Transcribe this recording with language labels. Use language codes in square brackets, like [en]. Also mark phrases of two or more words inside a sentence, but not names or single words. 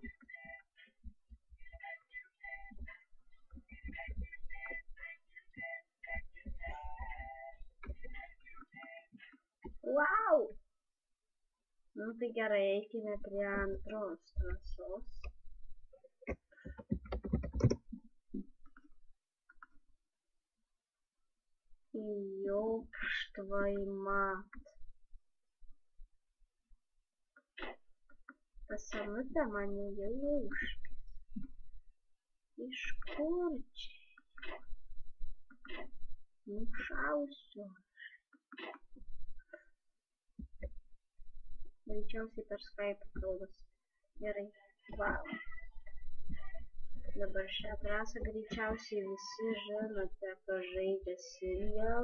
[lt] Wow! Nu tai gerai, eikime prie antros trasos. [ru] Ёпш твою мать. Пацаны там они елушки. [lt] Iš kur čia? Nušausiu. Greičiausiai per Skype kalbas. Gerai. Wow. Dabar šią trasą greičiausiai visi žinote, kas žaidė Serial.